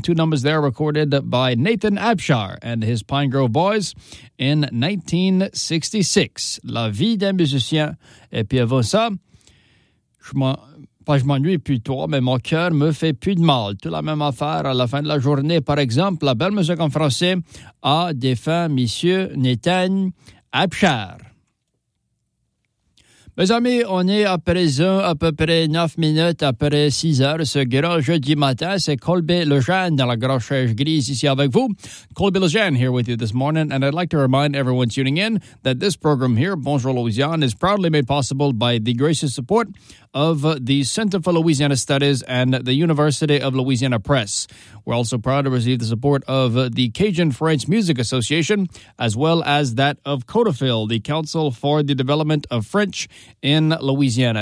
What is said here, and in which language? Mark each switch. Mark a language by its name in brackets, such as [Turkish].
[English] Two numbers there recorded by Nathan Abchard and his Pine Grove Boys in 1966, La vie d'un musicien. [French] Et puis avant ça, pas je m'ennuie plus toi, mais mon cœur me fait plus de mal. Tout la même affaire à la fin de la journée. Par exemple, la belle musique en français a des fins, monsieur Nathan Abchard. Mes amis, on est à présent à peu près 9 minutes après 6 heures. Ce grand jeudi matin, c'est Colby Lejeune dans la grande chaise grise ici avec vous. [English] Colby Lejeune here with you this morning. And I'd like to remind everyone tuning in that this program here, Bonjour Louisiane, is proudly made possible by the gracious support of the Center for Louisiana Studies and the University of Louisiana Press. We're also proud to receive the support of the Cajun French Music Association, as well as that of CODAFIL, the Council for the Development of French in Louisiana.